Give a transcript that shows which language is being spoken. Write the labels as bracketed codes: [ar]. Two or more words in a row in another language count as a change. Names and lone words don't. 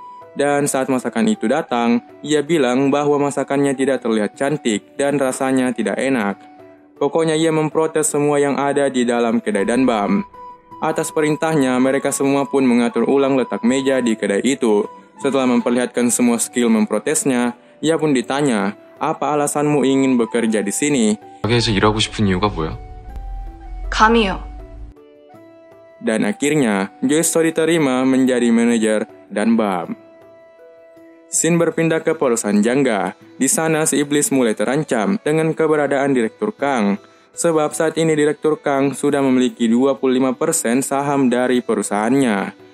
[id] Dan saat masakan itu datang, ia bilang bahwa masakannya tidak terlihat cantik dan rasanya tidak enak. Pokoknya ia memprotes semua yang ada di dalam kedai Danbam. Atas perintahnya, mereka semua pun mengatur ulang letak meja di kedai itu. Setelah memperlihatkan semua skill memprotesnya, ia pun ditanya, apa alasanmu ingin bekerja di sini? [ko] 가게에서 일하고 싶은 이유가 뭐야? 감이요. [id] Dan akhirnya, Joiso diterima menjadi manajer Danbam. Scene berpindah ke perusahaan Jangga. Di sana si iblis mulai terancam dengan keberadaan Direktur Kang. Sebab saat ini Direktur Kang sudah memiliki 25% saham dari perusahaannya.